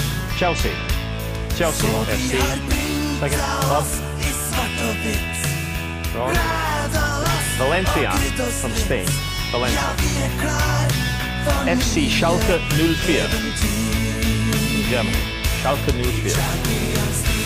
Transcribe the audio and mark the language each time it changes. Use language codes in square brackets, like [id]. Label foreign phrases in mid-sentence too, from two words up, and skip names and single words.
[en] Chelsea FC. Second club. [no] I svart og hvitt. [en] Valencia from Spain. Valencia. FC Schalke 04 in Germany. Schalke 04.